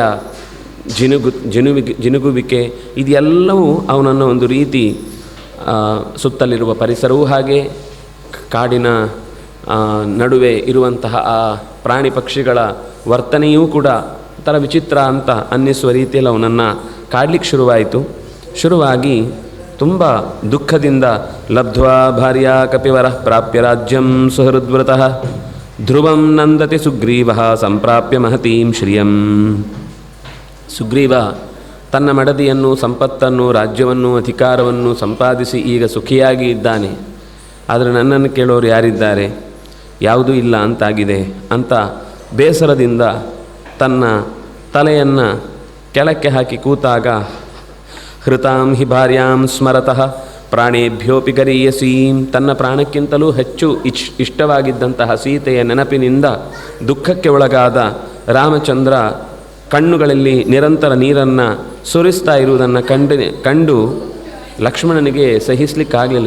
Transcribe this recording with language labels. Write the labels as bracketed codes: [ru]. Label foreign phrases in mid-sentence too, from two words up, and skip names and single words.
[kn] ಜಿನುಗುವಿಕೆ, ಇದೆಲ್ಲವೂ ಅವನನ್ನು ಒಂದು ರೀತಿ ಸುತ್ತಲಿರುವ ಪರಿಸರವೂ ಹಾಗೆ ಕಾಡಿನ ನಡುವೆ ಇರುವಂತಹ ಆ ಪ್ರಾಣಿ ಪಕ್ಷಿಗಳ ವರ್ತನೆಯೂ ಕೂಡ ಒಂಥರ ವಿಚಿತ್ರ ಅಂತ ಅನ್ನಿಸುವ ರೀತಿಯಲ್ಲಿ ಅವನನ್ನು ಕಾಡಲಿಕ್ಕೆ ಶುರುವಾಗಿ ತುಂಬ ದುಃಖದಿಂದ [sa] ಲಬ್ಧ್ವಾ ಭಾರ್ಯಾ ಕಪಿವರಃ ಪ್ರಾಪ್ಯ ರಾಜ್ಯಂ ಸುಹೃದ್ವ್ರತಃ ಧ್ರುವಂ ನಂದತಿ ಸುಗ್ರೀವ ಸಂಪ್ರಾಪ್ಯ ಮಹತೀಂ ಶ್ರಿಯಂ. [kn] ಸುಗ್ರೀವ ತನ್ನ ಮಡದಿಯನ್ನು, ಸಂಪತ್ತನ್ನು, ರಾಜ್ಯವನ್ನು, ಅಧಿಕಾರವನ್ನು ಸಂಪಾದಿಸಿ ಈಗ ಸುಖಿಯಾಗಿ ಇದ್ದಾನೆ. ಆದರೆ ನನ್ನನ್ನು ಕೇಳೋರು ಯಾರಿದ್ದಾರೆ? ಯಾವುದೂ ಇಲ್ಲ ಅಂತಾಗಿದೆ ಅಂತ ಬೇಸರದಿಂದ ತನ್ನ ತಲೆಯನ್ನು ಕೆಳಕ್ಕೆ ಹಾಕಿ ಕೂತಾಗ [sa] ಹೃತಾಂ ಹಿ ಭಾರ್ಯಾಂ ಸ್ಮರತಃ ಪ್ರಾಣೇಭ್ಯೋಪಿ ಗರೀಯಸೀಂ, [kn] ತನ್ನ ಪ್ರಾಣಕ್ಕಿಂತಲೂ ಹೆಚ್ಚು ಇಷ್ಟವಾಗಿದ್ದಂತಹ ಸೀತೆಯ ನೆನಪಿನಿಂದ ದುಃಖಕ್ಕೆ ಒಳಗಾದ ರಾಮಚಂದ್ರ ಕಣ್ಣುಗಳಲ್ಲಿ ನಿರಂತರ ನೀರನ್ನು ಸುರಿಸ್ತಾ ಇರುವುದನ್ನು ಕಂಡು ಲಕ್ಷ್ಮಣನಿಗೆ ಸಹಿಸಲಿಕ್ಕಾಗಲಿಲ್ಲ.